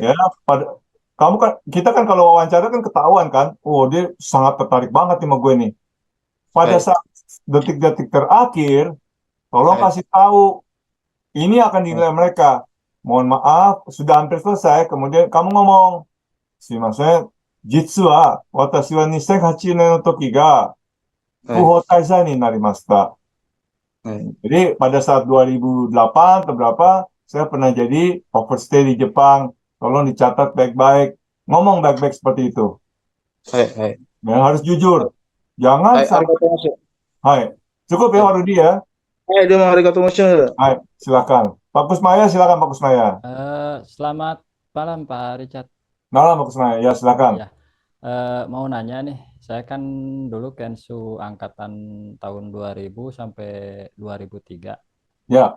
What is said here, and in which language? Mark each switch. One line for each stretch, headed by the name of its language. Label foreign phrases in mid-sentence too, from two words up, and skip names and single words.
Indonesian: ya, pada, kamu kan, kita kan kalau wawancara kan ketahuan kan, oh dia sangat tertarik banget nih sama gue nih. Pada hai, saat detik-detik terakhir, tolong hai, kasih tahu, ini akan hai, dinilai mereka. Mohon maaf, sudah hampir selesai, kemudian kamu ngomong,
Japanese: すみません、実は、私は 2008年の時が、不
Indonesian: hai,
Japanese: 法滞在になりました。
Indonesian: hai, Jadi pada saat 2008 atau berapa, saya pernah jadi overstay di Jepang. Tolong dicatat baik-baik. Ngomong baik-baik seperti itu. hai, hai, Ya, harus jujur. Jangan hai, sampai.
Japanese: ありがとう ございます.
Indonesian: Hai. Cukup ya, Hai, Pak Rudi ya. hai,
Japanese: どうも ありがとう ございます.
Indonesian: Hai, silakan. Pak Kusmaya, silakan Pak Kusmaya. Selamat malam Pak Richard. Malam Pak Kusmaya. Ya, silakan. Ya, mau nanya nih, saya kan dulu Kensu angkatan tahun 2000 sampai 2003. Ya,